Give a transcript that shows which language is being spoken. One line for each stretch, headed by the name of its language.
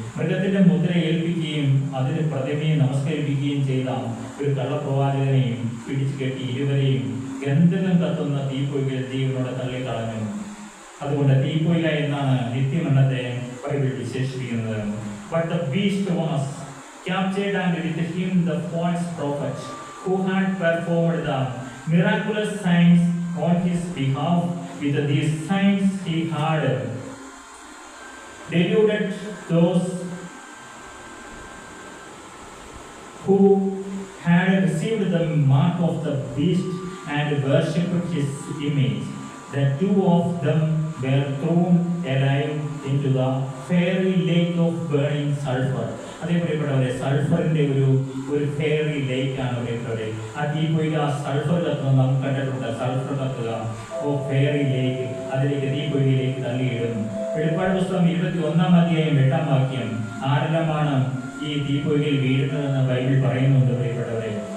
Malayalam: മൃഗത്തിന്റെ മുദ്ര ഏൽപ്പിക്കുകയും അതിന് പ്രതിമയെ നമസ്കരിപ്പിക്കുകയും ചെയ്ത ഒരു കള്ളപ്രവാചകനെയും പിടിച്ചു കെട്ടി ഇരുവരെയും ഗന്ധകം കത്തുന്ന തീപ്പൊയ്കയിൽ ജീവനോടെ തള്ളിക്കളഞ്ഞു. അതുകൊണ്ട് തീപ്പൊയ്ക എന്നാണ് നിത്യമരണത്തെ ബൈബിൾ വിശേഷിപ്പിക്കുന്നത്.
English: But the beast was captured, and with him the false prophet who had performed the miraculous signs on his behalf. With these signs he had deluded those who had received the mark of the beast and worshipped his image. The two of them were thrown alive into the fiery lake of burning sulfur.
Malayalam: അതേ പ്രിയപ്പെട്ടവരെ, സൾഫറിന്റെ ഒരു
English: fiery lake
Malayalam: ആണ് പ്രിയപ്പെട്ടവരെ. ആ തീപ്പൊയ്ക sulphur കത്തുന്ന നാം കണ്ടിട്ടുണ്ട്. Sulphur കത്തുക, ഓ
English: fiery lake,
Malayalam: അതിലേക്ക് തീപ്പൊയ്കയിലേക്ക് തള്ളിയിടുന്നു. വെളിപ്പാട് പുസ്തകം 21-ാം അധ്യായം 8-ാം വാക്യം ആരെല്ലാമാണ് ഈ തീപ്പൊയ്കയിൽ വീഴുന്നതെന്ന് ബൈബിൾ പറയുന്നുണ്ട് പ്രിയപ്പെട്ടവരെ.